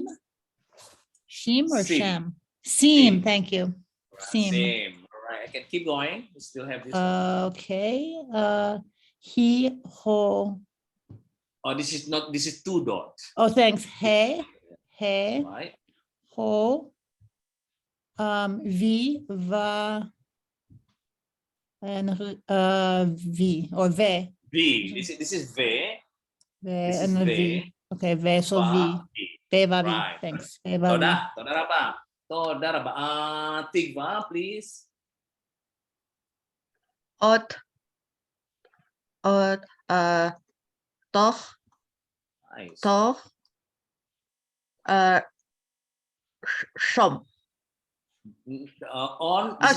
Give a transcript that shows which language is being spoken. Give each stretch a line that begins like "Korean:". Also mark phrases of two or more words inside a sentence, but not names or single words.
Hebrew: Shim or Sim. sham? Seam, Sim.
English: thank you. Seam. Same. All right. I can keep going. We still have this one.
Hebrew: Okay. He, ho.
English: Oh, this is two dots. Oh, thanks.
Hebrew: He, he,
English: Right.
Hebrew: ho. Vi, va,
English: and vi or ve.
Hebrew: V.
English: This is ve.
Hebrew: Ve
English: This is and
Hebrew: ve. vi. Okay, ve so Va, vi. vi. Ve va vi.
English: Right. Thanks.
Hebrew: Ve va vi. Toda raba. Toda raba. Tigva,
English: please.
Hebrew: Ot, toch,
English: Nice.
Hebrew: toch, shom.
English: On. This is